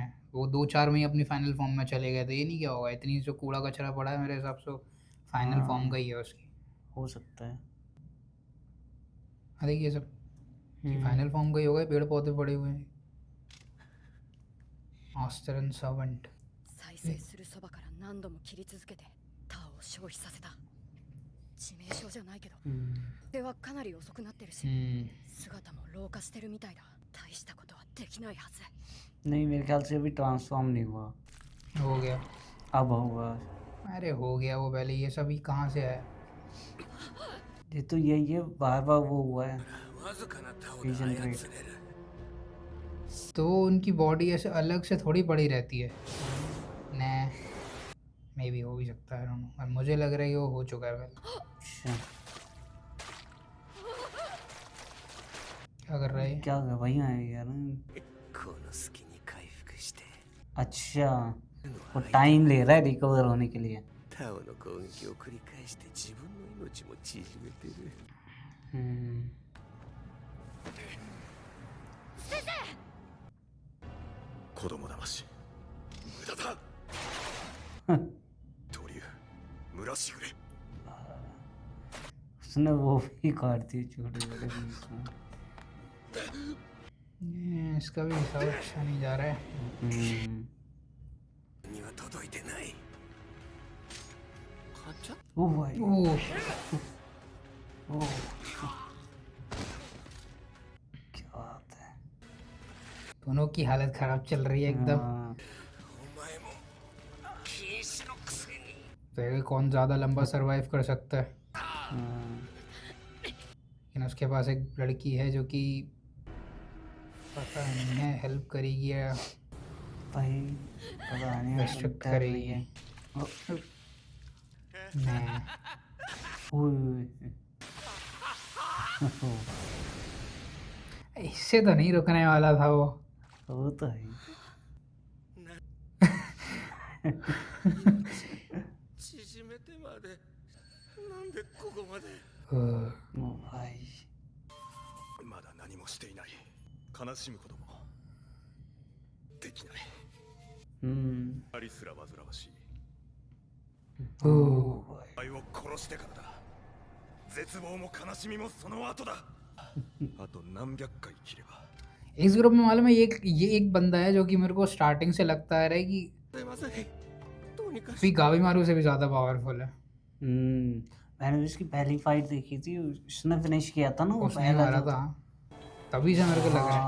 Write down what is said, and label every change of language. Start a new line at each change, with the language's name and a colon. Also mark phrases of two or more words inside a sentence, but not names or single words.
Hindi: वो 2-4 में ही अपनी फाइनल फॉर्म में चले गए थे। ये नहीं क्या होगा, इतनी जो कूड़ा कचरा पड़ा है मेरे हिसाब से फाइनल फॉर्म का ही है उसकी। हो सकता है। हाँ देखिए सब फाइनल फॉर्म का ही होगा। पेड़ पौधे पड़े हुए हैं।
English: master and servant.
Japanese: 再生するそばから何度も切り続けてターを消費させた。致命傷じゃないけど手はかなり遅くなってるし、姿も老化してるみたいだ。大したことはできないはず。
Hindi: नहीं, मेरे ख्याल से अभी ट्रांसफॉर्म नहीं हुआ। हो गया। अब होगा। अरे हो गया वो पहले। ये सभी कहाँ से है? ये तो यही है, बार बार वो हुआ है
Japanese: わずかなタオで
Hindi: रीजनरेट।
Japanese: 操れる。
Hindi: तो उनकी बॉडी ऐसे अलग से थोड़ी पड़ी रहती है ने। मे भी हो भी सकता है, और मुझे लग रहा है कि वो हो चुका है पहले। अच्छा, क्या कर रहा है? क्या वही आए यार।
Japanese: この隙に回復して
Hindi: अच्छा, वो टाइम ले रहा है रिकवर होने के लिए।
Japanese: タオの攻撃を繰り返して自分の命も縮めてる。子供騙し無駄だ。鳥生村しぐれ。
Hindi: उसने वो भी काट दी छोटे छोटे पीस में। इसका भी हिसाब अच्छा नहीं जा रहा है।
Japanese: には届いてない。カチャ。
Hindi: ओ भाई, ओह, ओ क्या बात है। दोनों की हालत खराब चल रही है एकदम। हाँ,
Japanese: お前も禁止のくせに。
Hindi: तो ये कौन ज़्यादा लंबा सरवाइव कर सकता है। हाँ, लेकिन उसके पास एक लड़की है जो कि पता नहीं है हेल्प करेगी या भाई पता नहीं Restrict डर रही है। नहीं ओए इससे तो नहीं रुकने वाला था वो। वो तो है।
Japanese: 縮めてまでなんでここまで
Hindi: भाई
Japanese: まだ何もしていない。悲しむこともできない。ありすら煩わしい。 愛を殺してからだ。絶望も悲しみもその後だ。あと何百回生きれば。
Hindi: इस ग्रुप में मालूम है ये एक बंदा है जो कि मेरे को स्टार्टिंग से लगता है रहा है कि
Japanese: すいません。どうにか
Hindi: भी गावी मारू से भी ज्यादा पावरफुल है। मैंने भी इसकी पहली फाइट देखी थी, उसने फिनिश किया था ना वो उसने पहला मारा जो था तभी से मेरे को लग रहा है।